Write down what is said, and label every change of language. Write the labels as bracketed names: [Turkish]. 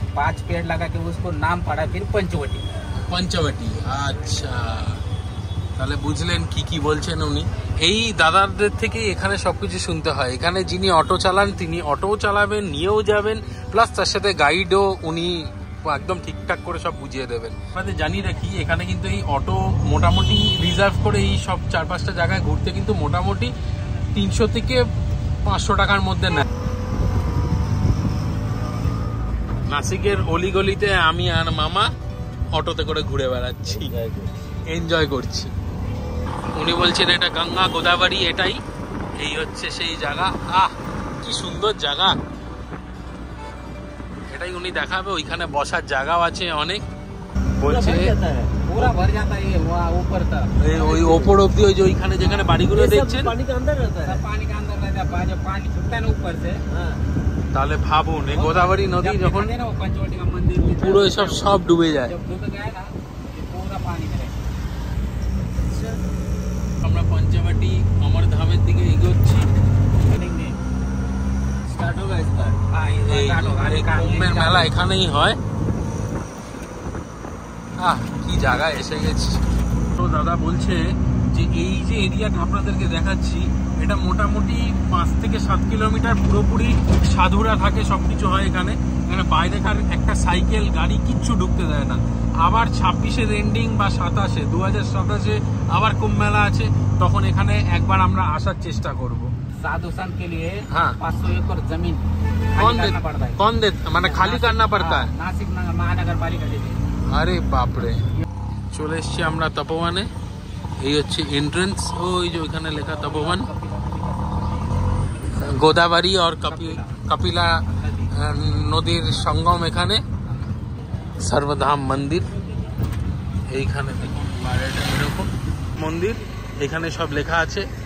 [Hindi] 5 पेड़ लगा के उसको नाम पड़ा फिर पंचवटी। [Bangla] পঞ্চবটি। আচ্ছা, তাহলে বুঝলেন কি কি বলছেন উনি। এই দাদাদের থেকে এখানে সবকিছু শুনতে হয়। এখানে যিনি অটো চালান তিনি অটোও চালাবেন, নিয়েও যাবেন, প্লাস তার সাথে গাইডও উনি একদম ঠিকঠাক করে সব বুঝিয়ে দেবেন। আপনাদের জানিয়ে রাখি, এখানে কিন্তু এই অটো মোটামুটি রিজার্ভ করে এই সব 4-5টা জায়গায় ঘুরতে কিন্তু মোটামুটি 300 থেকে 500 টাকার মধ্যে নেয়। নাসিকের অলিগলিতে আমি আর মামা অটোতে করে ঘুরে বেড়াচ্ছি, এনজয় করছি। উনি বলছেন এটা গঙ্গা গোদাবরী, এটাই এই হচ্ছে সেই জায়গা। আহ কি সুন্দর জায়গা, এটাই উনি দেখাবে। ওইখানে বসার জায়গাও আছে অনেক, বলছে [Hindi] पूरा भर जाता है ये वहाँ ऊपर तक। [Bangla] ওই ওপর অব্দি, ওই যে ওইখানে যেখানে বাড়িগুলো দেখছেন [Hindi] पानी के अंदर रहता है। पानी के अंदर रहता है, जब पानी छूटता है ना ऊपर से। [Bangla] তাহলে ভাবুন, এই গোদাবরী নদী যখন [Hindi] वो पंचवटी का मंदिर [Bangla] পুরো এসব সব ডুবে যায়। [Hindi] जब डूब गया ना ये पूरा पानी में रहता है। [Bangla] আমরা পঞ্চবটি অমর ধামের দিকে এগোচ্ছি। [Hindi] स्टार्ट होगा इसका। हाँ, [Bangla] এই কুম্ভের মেলা এখানেই হয়। কি জায়গায় এসে গেছি। তো দাদা বলছে যে এই যে এরিয়াটা আপনাদেরকে দেখাচ্ছি, এটা মোটামুটি 5 থেকে 7 কিলোমিটার পুরোপুরি সাধুরা থাকে, সবকিছু হয় এখানে। এখানে বাইরেকার একটা সাইকেল গাড়ি কিচ্ছু ঢুকতে দেয় না। আবার 26-এর এন্ডিং বা 27-এ 2027-এ আবার কুম্ভ মেলা আছে, তখন এখানে একবার আমরা আসার চেষ্টা করব। [Hindi] साधु संत के लिए हाँ। 500 एकड़ जमीन कौन दे माने खाली करना पड़ता है? नासिक महानगर पालिका देती है। अरे बाप रे, [Bangla] চলে এসেছি আমরা তপোবনে। এই হচ্ছে এন্ট্রেন্স, ওই যে ওইখানে লেখা তপোবন। গোদাবরী আর কপিলা নদীর সঙ্গম এখানে। সর্বধাম মন্দির এইখানে বাইরেটা এরকম মন্দির, এখানে সব লেখা আছে।